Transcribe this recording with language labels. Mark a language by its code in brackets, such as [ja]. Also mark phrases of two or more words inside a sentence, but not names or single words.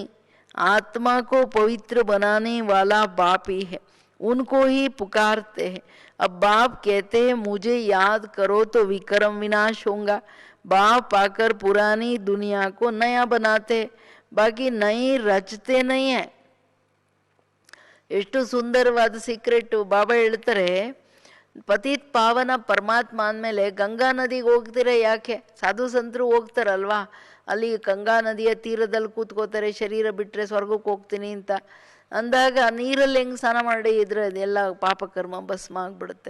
[hi] आत्मा को पवित्र बनाने वाला बाप ही है, उनको ही पुकारते हैं। अब बाप कहते हैं मुझे याद करो तो विक्रम विनाश होगा। बाप आकर पुरानी दुनिया को नया बनाते, बाकी नई रचते नहीं है। [kn] ಎಷ್ಟು ಸುಂದರವಾದ ಸೀಕ್ರೆಟ್ ಬಾಬಾ ಹೇಳ್ತಾರೆ. ಪತಿತ್ ಪಾವನ ಪರಮಾತ್ಮ ಅಂದಮೇಲೆ ಗಂಗಾ ನದಿಗೆ ಹೋಗ್ತೀರ ಯಾಕೆ? ಸಾಧು ಸಂತರು ಹೋಗ್ತಾರಲ್ವಾ, ಅಲ್ಲಿ ಗಂಗಾ ನದಿಯ ತೀರದಲ್ಲಿ ಕೂತ್ಕೋತಾರೆ, ಶರೀರ ಬಿಟ್ಟರೆ ಸ್ವರ್ಗಕ್ಕೆ ಹೋಗ್ತೀನಿ ಅಂತ ಅಂದಾಗ ನೀರಲ್ಲಿ ಹೆಂಗೆ ಸ್ನಾನ ಮಾಡಿ ಇದ್ರೆ ಅದೆಲ್ಲ ಪಾಪಕರ್ಮ ಭಸ್ಮ ಆಗಿಬಿಡುತ್ತೆ.